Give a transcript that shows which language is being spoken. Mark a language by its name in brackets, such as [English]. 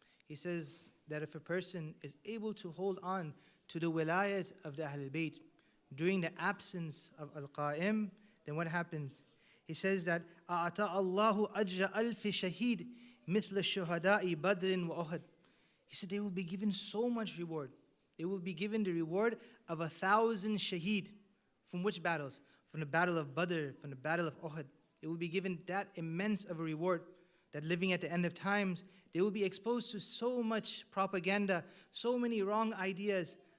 [English] He says that if a person is able to hold on to the wilayat of the Ahlul Bayt during the absence of al-Qa'im, then what happens? He says that [Arabic] أَعْطَى اللَّهُ أَجْرَ أَلْفِ شَهِيدٍ مِثْلَ الشُّهَدَاءِ بَدْرٍ وَأُحُدٍ. [English] He said they will be given so much reward. They will be given the reward of 1,000 shaheed. From which battles? From the battle of Badr, from the battle of Uhud. They will be given that immense of a reward, that living at the end of times, they will be exposed to so much propaganda, so many wrong ideas.